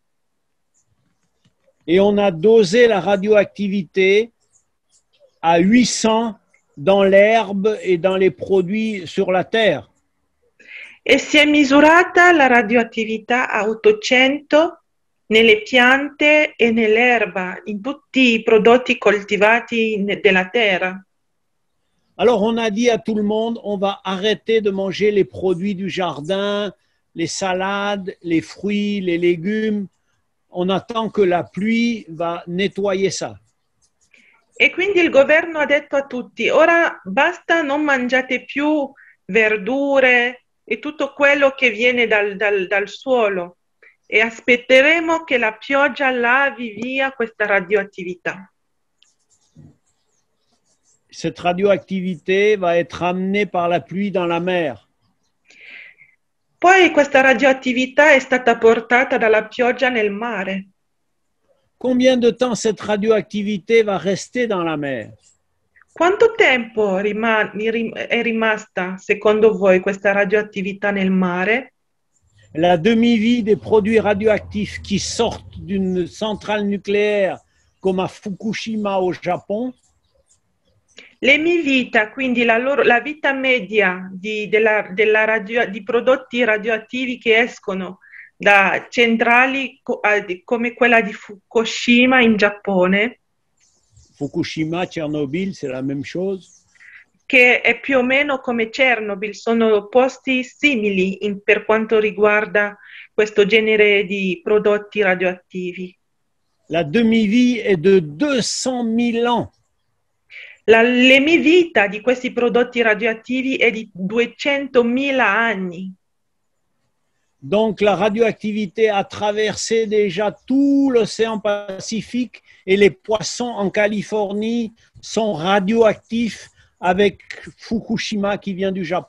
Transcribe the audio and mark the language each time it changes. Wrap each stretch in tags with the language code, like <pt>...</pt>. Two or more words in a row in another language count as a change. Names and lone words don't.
<fr>Et on a dosé la radioactivité à 800 dans l'herbe et dans les produits sur la terre.</fr> <it>E si è misurata la radioattività a 800 nelle piante e nell'erba, in tutti i prodotti coltivati della terra.</it> <fr>Alors on a dit à tout le monde, on va arrêter de manger les produits du jardin, les salades, les fruits, les légumes. On attend que la pluie va nettoyer ça.</fr> <it>E quindi il governo ha detto a tutti, ora basta, non mangiate più verdure e tutto quello che viene dal suolo e aspetteremo che la pioggia lavi via questa radioattività.</it> <fr>Cette radioactivité va être amenée par la pluie dans la mer.</fr> <it>Poi questa radioattività è stata portata dalla pioggia nel mare.</it> <fr>Combien de temps cette radioactivité va rester dans la mer?</fr> <it>Quanto tempo è rimasta, secondo voi, questa radioattività nel mare?</it> <fr>La demi-vie des produits radioactifs qui sortent d'une centrale nucléaire comme à Fukushima au Japon,</fr> <it>L'emivita, quindi la vita media di prodotti radioattivi che escono da centrali come quella di Fukushima in Giappone,</it> <fr>Fukushima, Tchernobyl, c'est la même chose.</fr> <it>che è più o meno come Chernobyl, sono posti simili per quanto riguarda questo genere di prodotti radioattivi.</it> <fr>La demi-vie est de 200 000 ans.</fr> <it>L'emivita di questi prodotti radioattivi è di 200.000 anni.</it> <fr>Donc la radioactivité a traversé déjà tout l'océan Pacifique et les poissons en Californie sont radioactifs avec Fukushima qui vient du Japon.</fr>